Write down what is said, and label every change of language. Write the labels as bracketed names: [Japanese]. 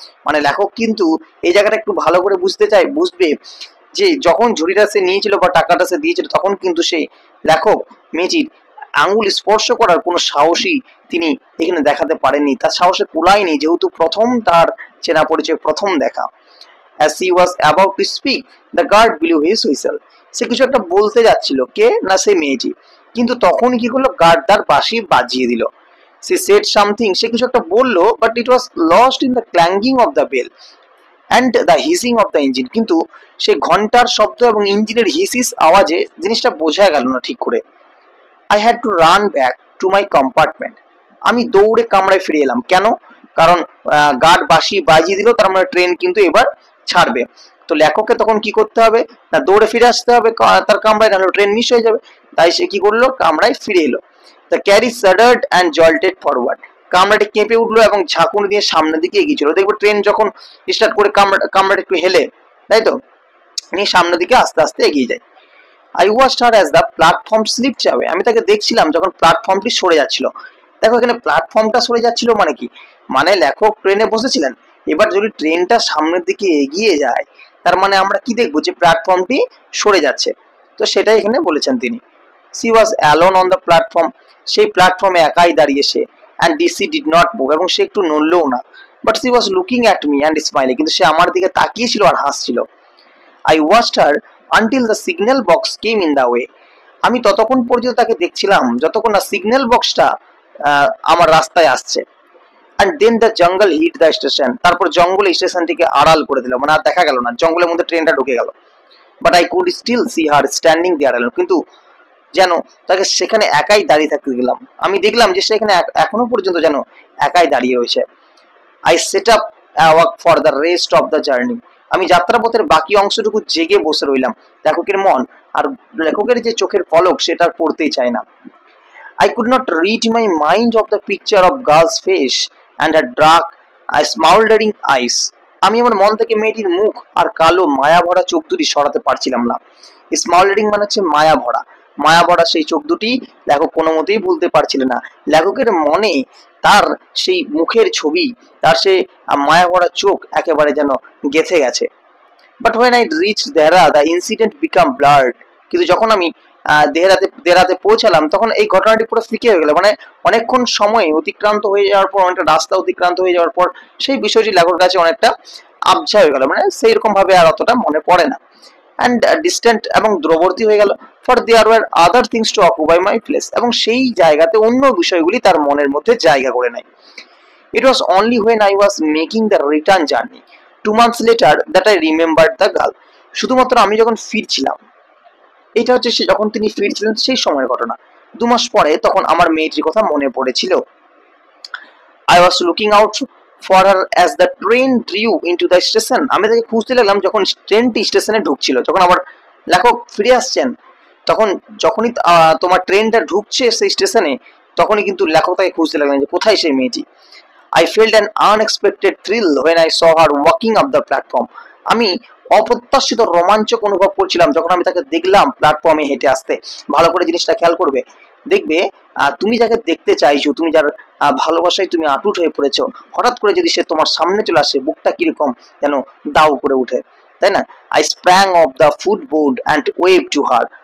[Bangla] মানে লেখক কিন্তু এই জায়গাটা একটু ভালো করে বুঝবে যে যখন ঝুড়িটা সে নিয়েছিল বা টাকাটা সে দিয়েছিল তখন কিন্তু সেই লেখক মেয়েটির আঙ্গুল স্পর্শ করার কোনো সাহসই তিনি এখানে দেখাতে পারেননি, তার সাহসে কুলায়নি, যেহেতু প্রথম তার চেনা পরিচয়, প্রথম দেখা। [English] As he was about to speak, the guard blew his whistle. [Bangla] সে কিছু একটা বলতে যাচ্ছিল, কে না সেই মেয়েটি, কিন্তু তখন কি করলো, গার্ড তার বাঁশি বাজিয়ে দিল। [English] সে said something, [Bangla] সে কিছু একটা বললো, [English] but it was lost in the clanging of the bell and the hissing of the engine. [Bangla] কিন্তু সেই ঘন্টার শব্দ এবং ইঞ্জিনের হিসিস আওয়াজে জিনিসটা বোঝা গেল না ঠিক করে। [English] I had to run back to my compartment. [Bangla] আমি দৌড়ে কামরায় ফিরে এলাম। কেন? কারণ গার্ড বাঁশি বাজিয়ে দিল, তার মানে ট্রেন কিন্তু এবার ছাড়বে। তো লেখককে তখন কি করতে হবে না, দৌড়ে ফিরে আসতে হবে তার কামরায়, নাহলে ট্রেন মিস হয়ে যাবে। তাই সে কি করলো, কামরায় ফিরে এলো। [English] The carriage shuddered and jolted forward. [Bangla] কামরাটি কেঁপে উঠলো এবং ঝাঁকুনি দিয়ে সামনের দিকে এগিয়ে চলো। দেখবো ট্রেন যখন স্টার্ট করে কামরাটা একটু হেলে, তাই তো, নিয়ে সামনের দিকে আস্তে আস্তে এগিয়ে যায়। [English] I watched her as the platform slipped away. [Bangla] আমি তাকে দেখছিলাম যখন প্ল্যাটফর্মটি সরে যাচ্ছিল। দেখো এখানে প্ল্যাটফর্মটা সরে যাচ্ছিল মানে কি, মানে লেখক ট্রেনে বসেছিলেন, এবার যদি ট্রেনটা সামনের দিকে এগিয়ে যায় তার মানে আমরা কি দেখবো, যে প্ল্যাটফর্মটি সরে যাচ্ছে। তো সেটাই এখানে বলেছেন তিনি। [English] She was alone on the platform. [Bangla] সেই প্ল্যাটফর্মে একাই দাঁড়িয়ে সে। [English] And she did not move, [Bangla] এবং সে একটু নড়লও না। [English] But she was looking at me and smiling. [Bangla] কিন্তু সে আমার দিকে তাকিয়েছিল আর হাসছিল। [English] I watched her until the signal box came in the way. [Bangla] আমি ততক্ষণ পর্যন্ত তাকে দেখছিলাম যতক্ষণ না সিগন্যাল বক্সটা আমার রাস্তায় আসছে। [English] And then the jungle hit the station. [Bangla] তারপর জঙ্গল স্টেশনটিকে আড়াল করে দিল, মানে আর দেখা গেল না, জঙ্গলের মধ্যে ট্রেনটা ঢুকে গেল। [English] But I could still see her standing there alone. [Bangla] কিন্তু যেন তাকে সেখানে একাই দাঁড়িয়ে থাকতে গেলাম, আমি দেখলাম যে সেখানে এখনো পর্যন্ত যেন একাই দাঁড়িয়ে রয়েছে। [English] I set up a walk for the rest of the journey. [Bangla] আমি যাত্রাপথের বাকি অংশটুকু জেগে বসে রইলাম। লেখকের মন আর লেখকের যে চোখের পলক সেটা পড়তেই চায় না। [English] I could not rid my mind of the picture of girl's face and her dark, smoldering eyes. [Bangla] আমি আমার মন থেকে মেয়েটির মুখ আর কালো মায়া ভরা চোখ দুটি সরাতে পারছিলাম না। স্মাউল্ডারিং মানে হচ্ছে মায়া ভরা, মায়া ভরা সেই চোখ দুটি লেখক কোনো মতেই ভুলতে পারছিলেন না। লেখকের মনে তার সেই মুখের ছবি, তার সেই মায়া ভরা চোখ একেবারে যেন গেঁথে গেছে। [English] But when I reached Dehra, the incident became blurred. [Bangla] কিন্তু যখন আমি দেহরাতে পৌঁছালাম তখন এই ঘটনাটি পুরো ফিকে হয়ে গেল, মানে অনেকক্ষণ সময় অতিক্রান্ত হয়ে যাওয়ার পর, অনেকটা রাস্তা অতিক্রান্ত হয়ে যাওয়ার পর সেই বিষয়টি লেখকের কাছে অনেকটা আবঝা হয়ে গেল, মানে সেই রকম ভাবে আর অতটা মনে পড়ে না। [English] and distant [Bangla] এবং দূরবর্তী হয়ে গেল। [English] for there were other things to occupy my place, [Bangla] এবং সেই জায়গাতে অন্য বিষয়গুলি তার মনের মধ্যে জায়গা করে নেয়। [English] It was only when I was making the return journey 2 months later that I remembered the girl. [Bangla] শুধুমাত্র আমি যখন ফিরছিলাম, এটা হচ্ছে সে যখন তিনি ফিরছিলেন সেই সময়ের ঘটনা, 2 মাস পরে তখন আমার মেয়েটির কথা মনে পড়েছিল। [English] I was looking out for her as the train drew into the station. [Bangla] আমি তাকে খুঁজতে লাগলাম যখন ট্রেনটি স্টেশনে ঢুকছিল। যখন আবার লেখক ফিরে আসছেন তখন যখনই তোমার ট্রেনটা ঢুকছে সেই স্টেশনে, তখনই কিন্তু লেখক তাকে খুঁজতে লাগলেন যে কোথায় সেই মেয়েটি। [English] I felt an unexpected thrill when I saw her walking up the platform. [Bangla] আমি অপ্রত্যাশিত রোমাঞ্চক অনুভব করছিলাম যখন আমি তাকে দেখলাম প্ল্যাটফর্মে হেঁটে আসতে। ভালো করে জিনিসটা খেয়াল করবে, দেখবে তুমি যাকে দেখতে চাইছো, তুমি যার ভালোবাসায় তুমি আটুট হয়ে পড়েছো, হঠাৎ করে যদি সে তোমার সামনে চলে আসে, বুকটা কিরকম যেন দাউ করে উঠে, তাই না? [English] I sprang off the footboard and waved to her.